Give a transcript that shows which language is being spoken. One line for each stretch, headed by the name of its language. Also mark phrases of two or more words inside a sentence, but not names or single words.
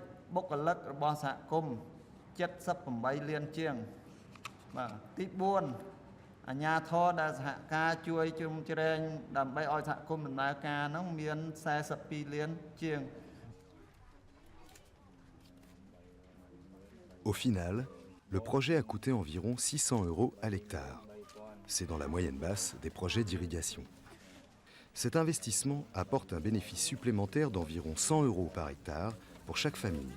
Khmer: បុគ្គលិករបស់សហគមន៍78លានជាងបាទទី4អាជ្ញាធរដែលសហការជួយជ្រោមជ្រែងដើម្បីឲ្យសហគមន៍ដំណើរការនោះមាន42លានជាង
French: Au final, le projet a coûté environ 600 € à l'hectare. C'est dans la moyenne basse des projets d'irrigation. Cet investissement apporte un bénéfice supplémentaire d'environ 100 € par hectare pour chaque famille.